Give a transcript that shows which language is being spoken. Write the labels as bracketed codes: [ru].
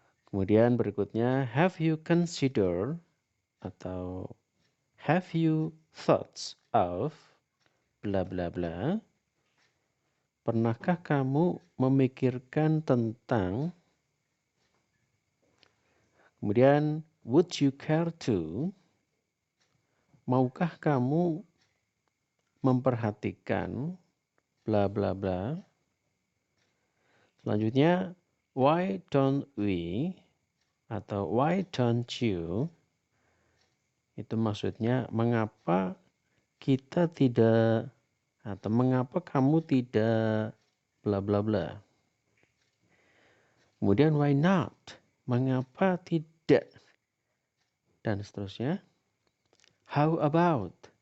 [id] Kemudian berikutnya, [en] have you considered atau have you thoughts of bla bla bla. [id] Pernahkah kamu memikirkan tentang. Kemudian, [en] would you care to. [id] Maukah kamu memperhatikan bla bla bla. Selanjutnya, [en] why don't we atau why don't you. [id] Itu maksudnya mengapa kita tidak atau mengapa kamu tidak bla bla bla. Kemudian [en] why not? [id] Mengapa tidak? Dan seterusnya. [en] How about?